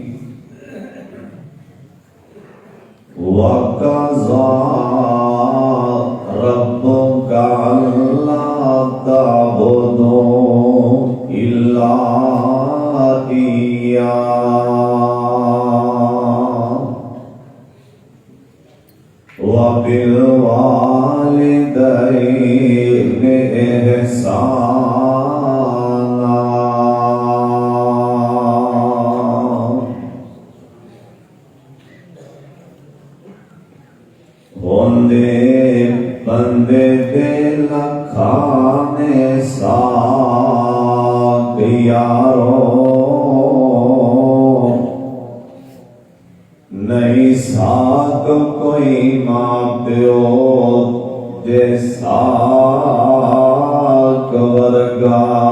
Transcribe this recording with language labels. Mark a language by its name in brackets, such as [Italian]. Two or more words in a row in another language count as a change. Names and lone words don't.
[Arabic] وَقَضَى رَبُّكَ أَلَّا تَعْبُدُوا إِلَّا إِيَّاهُ وَبِالْوَالِدَيْنِ إِحْسَانًا۔ [Punjabi] ہوندے بندے دے لکھانے ساک یارو، نہیں ساک کوئی ماں پیو دے ساک ورگا۔